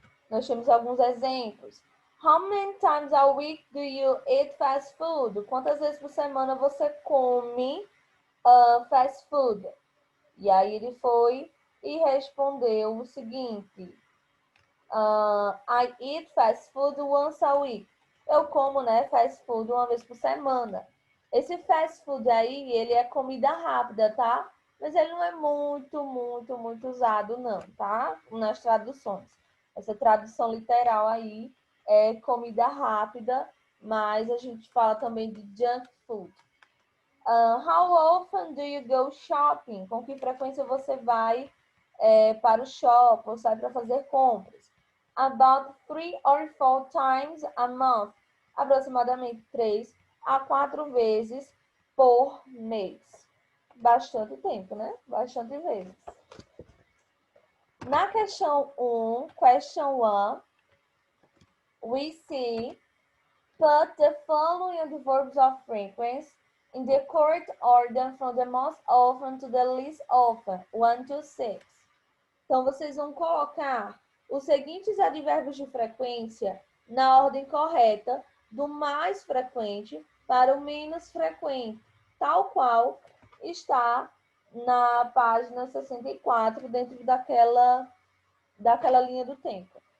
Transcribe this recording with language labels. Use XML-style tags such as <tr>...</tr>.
<pt>Nós temos alguns exemplos.</pt> <en>How many times a week do you eat fast food?</en> <pt>Quantas vezes por semana você come fast food? E aí ele foi e respondeu o seguinte.</pt> <en>I eat fast food once a week.</en> <pt>Eu como, né, fast food uma vez por semana. Esse fast food aí, ele é comida rápida, tá? Mas ele não é muito usado, não, tá? Nas traduções. Essa tradução literal aí é comida rápida, mas a gente fala também de junk food.</pt> <en>How often do you go shopping?</en> <pt>Com que frequência você vai para o shopping ou sai para fazer compras?</pt> <en>About 3 or 4 times a month.</en> <pt>Aproximadamente 3 a 4 vezes por mês. Bastante tempo, né? Bastante vezes. Na questão 1,</pt> <en>question 1, we see put the following verbs of frequency in the correct order from the most often to the least often, 1 to 6.</en> <pt>Então, vocês vão colocar os seguintes advérbios de frequência na ordem correta, do mais frequente para o menos frequente, tal qual está na página 64, dentro daquela linha do tempo.</pt>